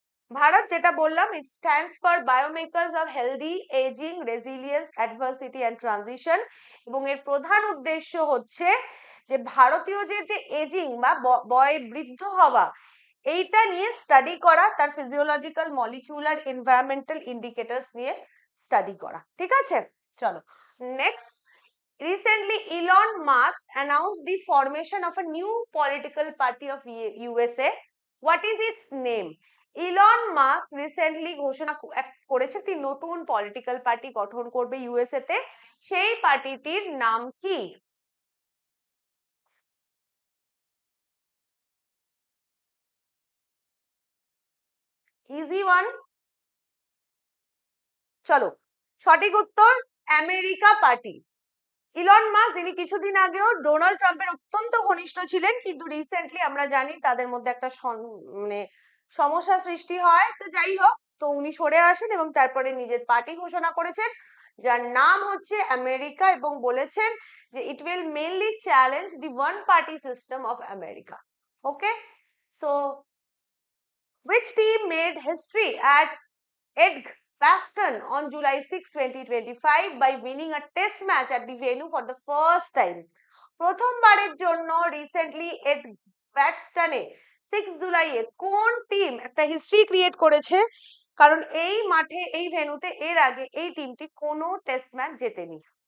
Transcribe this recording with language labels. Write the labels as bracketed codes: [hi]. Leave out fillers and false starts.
[bn] ভারত যেটা বললাম, [en] it stands for [bn] বায়োমেকার্স of healthy ageing, resilience, adversity and transition, এবং এর প্রধান উদ্দেশ্য হচ্ছে যে ভারতীয় যে এজিং বা বৃদ্ধ হওয়া, এইটা নিয়ে স্টাডি করা, তার ফিজিওলজিক্যাল, মলিকিউলার, এনভায়রনমেন্টাল ইন্ডিকেটরস নিয়ে স্টাডি করা। ঠিক আছে, চলো next. [en] Recently, Elon Musk announced the formation of a new political party of USA. What is its name? [bn] Elon Musk recently ঘোষণা করেছে একটি নতুন পলিটিক্যাল পার্টি গঠন করবে ইউএসএ তে। সেই পার্টিটির নাম কি? Easy one. চলো, সঠিক উত্তর আমেরিকা পার্টি। ইলন মাস্ক, যিনি কিছুদিন আগেও ডোনাল্ড ট্রাম্পের অত্যন্ত ঘনিষ্ঠ ছিলেন, কিন্তু রিসেন্টলি আমরা জানি তাদের মধ্যে একটা মানে সমস্যা সৃষ্টি হয়, তো যাই হোক, তো উনি সরে আসেন এবং তারপরে নিজের পার্টি ঘোষণা করেছেন, যার নাম হচ্ছে আমেরিকা, এবং বলেছেন যে [en] It will mainly challenge the one party system of America. Okay, so which team made history at Edgbaston on July 6, 2025 by winning a test match at the venue for the first time? [bn] প্রথমবারের জন্য recently এডবাস্টনে 6 জুলাইয়ে কোন team একটা history create করেছে? কারণ এই মাঠে, এই ভেন্যুতে এর আগে এই টিমটি কোনো টেস্ট ম্যাচ জেতেনি।